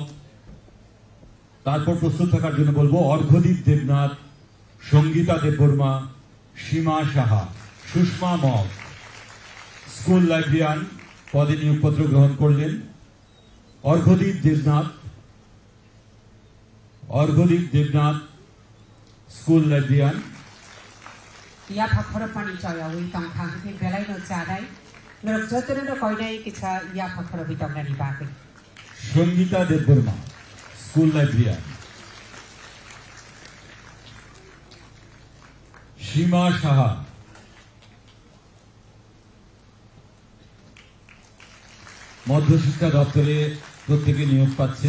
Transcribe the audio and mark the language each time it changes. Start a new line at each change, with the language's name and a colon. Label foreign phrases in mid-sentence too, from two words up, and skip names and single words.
Bangla: তারপর প্রস্তুত থাকার জন্য বলবো অর্ঘদীপ দেবনাথ, সঙ্গীতা দেববর্মা, সীমা সাহা। সুষমা মগ
English: school librarian
Bangla: পদে নিয়োগপত্র গ্রহণ করলেন। অর্ঘদীপ দেবনাথ
English: school librarian.
Kok Borok: या फाखर पानी चयावै तंखांखि बेलायनो जानाय नरक जतरनो कयनाय किछा या फाखर बितंगनानि बाके।
Bangla: সঙ্গীতা দেববর্মা
English: school librarian.
Bangla: সীমা সাহা, মধ্যশিক্ষা দপ্তরে প্রত্যেকে নিয়োগ পাচ্ছেন।